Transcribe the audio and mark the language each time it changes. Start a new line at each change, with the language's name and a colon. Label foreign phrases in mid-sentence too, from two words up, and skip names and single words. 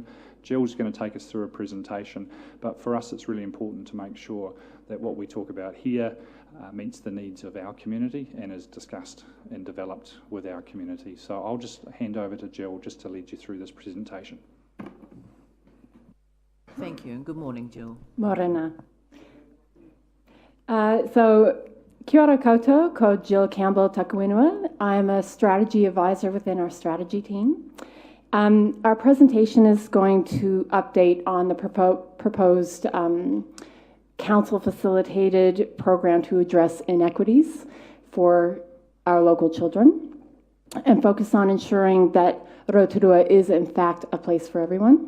English: Jill's going to take us through a presentation, but for us it's really important to make sure that what we talk about here meets the needs of our community and is discussed and developed with our community. So I'll just hand over to Jill just to lead you through this presentation. Thank you, and good morning, Jill.
Māori: Morena. Kia ora koutou, ko Jill Campbell Takuinua.
English: I'm a strategy advisor within our strategy team. Our presentation is going to update on the proposed council-facilitated program to address inequities for our local children and focus on ensuring that Rotorua is in fact a place for everyone.